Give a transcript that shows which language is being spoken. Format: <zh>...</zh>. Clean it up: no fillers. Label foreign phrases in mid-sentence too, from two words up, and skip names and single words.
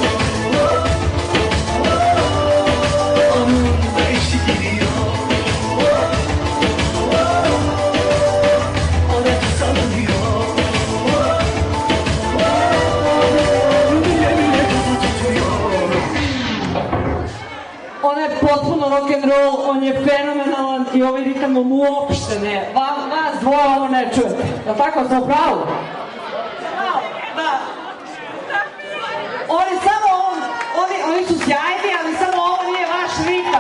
<tr>Onun da eşi geliyor, o da salınıyor, bile bile kafa tutuyor.</tr> <sr>On je potpuno rock'n'roll, on je fenomenalan i ovaj ritam uopšte ne. Vas dvoje ovo ne čujete. Je li tako, sam u pravu? Da. Oni su sjajni, ali samo ovo nije vaš ritam.</sr>